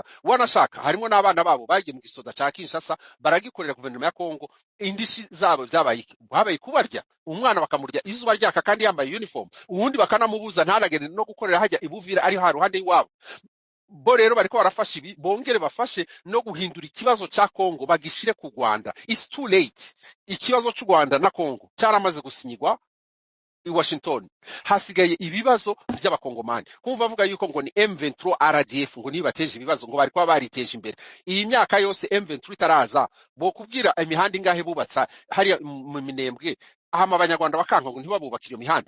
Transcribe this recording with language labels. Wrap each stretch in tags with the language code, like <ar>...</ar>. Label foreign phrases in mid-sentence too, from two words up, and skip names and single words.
<rn>Wanashaka harimo n'abana babo bagiye mu gisoda ca Kinshasa baragikorera guverinoma ya Kongo. Indishi zabo babaye kubarya umwana bakamurya izuba ryaka kandi yambaye uniform, uwundi bakanamubuza ntaragende no gukorera hajya ibuvira ari ha ruhande y'iwabo. Bo rero bariko barafasha ibi bongere bafashe no guhindura ikibazo ca Kongo bagishire ku Rwanda.</rn> <en>It's too late.</en> <rn>Ikibazo c'u Rwanda na Kongo cyaramaze gusinyigwa i Washington. Hasigaye ibibazo by'abakongomani. Kumva bavuga yuko ngo ni M23 RDF ngo nibateje ibibazo ngo bari kwa bariteje imbere. Iyi myaka yose M23 itaraza bo kubwira imihanda ingahe bubatsa hari mu Minembwe ahama abanyarwanda bakanka ngo ntibabubakira iyo mihanda.</rn>